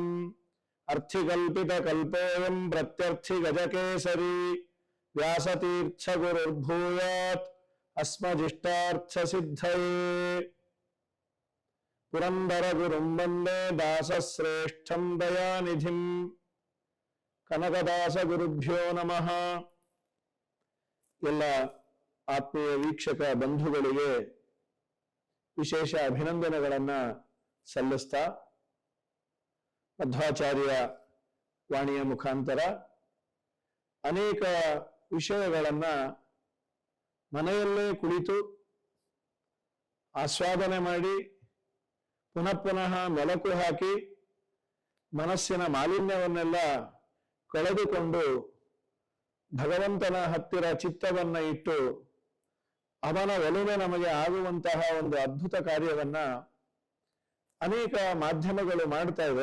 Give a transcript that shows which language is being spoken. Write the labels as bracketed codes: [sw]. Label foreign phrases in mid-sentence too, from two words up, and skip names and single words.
[sa] अर्थिकल्पितकल्पोऽयं प्रत्यर्थिगजकेसरी व्यासतीर्थगुरुर्भूयात् अस्मदिष्टार्थसिद्धये। पुरन्दरगुरुं वन्दे दासश्रेष्ठं दयानिधिम्। ಕನಕದಾಸಗುರುಭ್ಯೋ ನಮಃ. [kn] ಎಲ್ಲ ಆತ್ಮೀಯ ವೀಕ್ಷಕ ಬಂಧುಗಳಿಗೆ ವಿಶೇಷ ಅಭಿನಂದನೆಗಳನ್ನ ಸಲ್ಲಿಸ್ತಾ, ಮಧ್ವಾಚಾರ್ಯ ವಾಣಿಯ ಮುಖಾಂತರ ಅನೇಕ ವಿಷಯಗಳನ್ನ ಮನೆಯಲ್ಲೇ ಕುಳಿತು ಆಸ್ವಾದನೆ ಮಾಡಿ ಪುನಃ ಪುನಃ ಮೆಲುಕು ಹಾಕಿ ಮನಸ್ಸಿನ ಮಾಲಿನ್ಯವನ್ನೆಲ್ಲ ಕಳೆದುಕೊಂಡು ಭಗವಂತನ ಹತ್ತಿರ ಚಿತ್ತವನ್ನ ಇಟ್ಟು ಅವನ ಒಲುಮೆ ನಮಗೆ ಆಗುವಂತಹ ಒಂದು ಅದ್ಭುತ ಕಾರ್ಯವನ್ನ ಅನೇಕ ಮಾಧ್ಯಮಗಳು ಮಾಡ್ತಾ ಇವೆ.